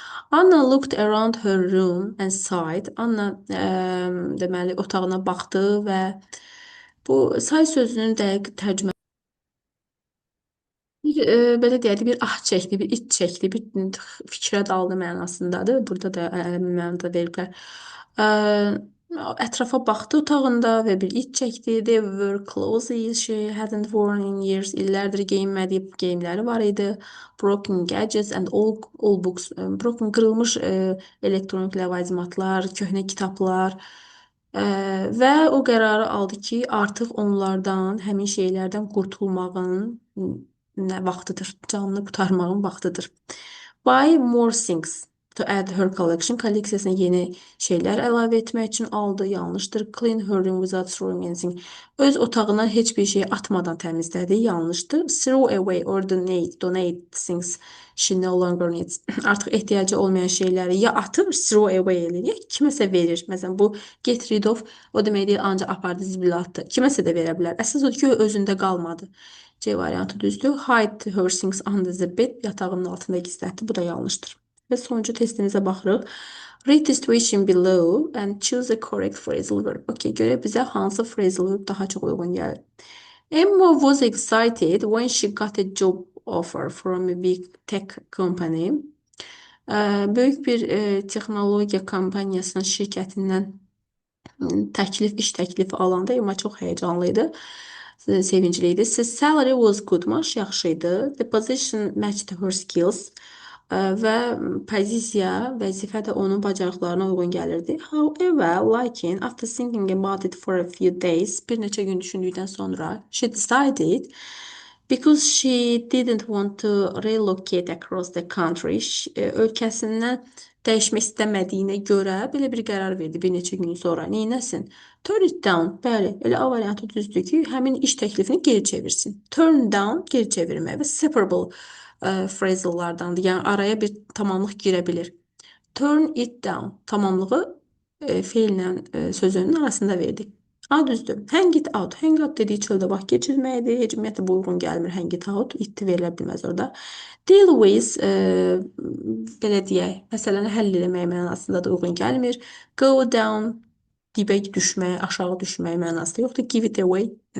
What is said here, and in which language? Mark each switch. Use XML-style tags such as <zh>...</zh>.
<en>Anna looked around her room and sighed.</en> <az>Anna deməli otağına baxdı və bu say sözünün dəqiq tərcümə bir belə deyək də bir ah çəkdi, bir iç çəkdi, bir fikrə daldı mənasındadır. Burada da mənada veriblər. Ə, Ətrafa baxdı otağında və bir iç çəkdi.</az> <en>They were clothes she hadn't worn in years.</en> <az>İllərdir geyinmədiyi geyimləri var idi.</az> <en>Broken gadgets and all books.</en> <az>Broken qırılmış elektronik ləvazimatlar, köhnə kitablar. Və o qərarı aldı ki, artıq onlardan, həmin şeylərdən qurtulmağın nə vaxtıdır, canını qurtarmağın vaxtıdır.</az> <en>Buy more things to add her collection.</en> <az>Kolleksiyasına yeni şeylər əlavə etmək üçün aldı. Yanlışdır.</az> <en>Clean her room without throwing anything.</en> <az>Öz otağından heç bir şey atmadan təmizlədi. Yanlışdır.</az> <en>Throw away or donate things she no longer needs.</en> <az>Artıq ehtiyacı olmayan şeyləri ya atır,</az> <en>throw away</en> <az>eləyir, ya kiməsə verir. Məsələn, bu</az> <en>get rid of</en> <az>o deməkdir, ancaq apardı, zibilə atdı. Kiməsə də verə bilər. Əsas odur ki, özündə qalmadı. C variantı düzdür.</az> <en>Hide her things under the bed.</en> <az>Yatağının altında gizlətdi. Bu da yanlışdır. Və sonuncu testimizə baxırıq.</az> <en>Read the situation below and choose the correct phrasal verb.</en> <az>Okay, görək bizə hansı phrasal verb daha çox uyğun gəlir.</az> <en>Emma was excited when she got a job offer from a big tech company.</en> <az>Böyük bir texnologiya kompaniyasının şirkətindən iş təklifi alanda Emma çox həyecanlı idi. Sevincli idi.</az> <en>Salary was good.</en> <az>Maaş yaxşı idi.</az> <en>The position matched her skills.</en> <az>Və pozisiya, vəzifə də onun bacarıqlarına uyğun gəlirdi.</az> <en>However,</en> <az>lakin</az> <en>after thinking about it for a few days,</en> <az>bir neçə gün düşündükdən sonra,</az> <en>she decided because she didn't want to relocate across the country,</en> <az>ölkəsindən dəyişmək istəmədiyinə görə belə bir qərar verdi bir neçə gün sonra. Neynəsin?</az> <en>Turn it down.</en> <az>Bəli, elə A variantı düzdür ki, həmin iş təklifini geri çevirsin. Turn down geri çevirmək və separable phrasallardandır. Yəni araya bir tamamlıq girə bilir.</az> <en>Turn it down</en> <az>tamamlığı feillə sözünün arasında verdik. A düzdür.</az> <en>Hang it out.</en> <az>Hang out dediyi çöldə vaxt keçirməkdir. Heç ümumiyyətlə bu uyğun gəlmir.</az> <en>Hang it out.</en> <az>It verilə bilməz orada. Deal with belə deyək, məsələni həll etmək mənasında da uyğun gəlmir. Go down dibə düşmək, aşağı düşmək mənasında yoxdur.</az> <en>Give it away.</en>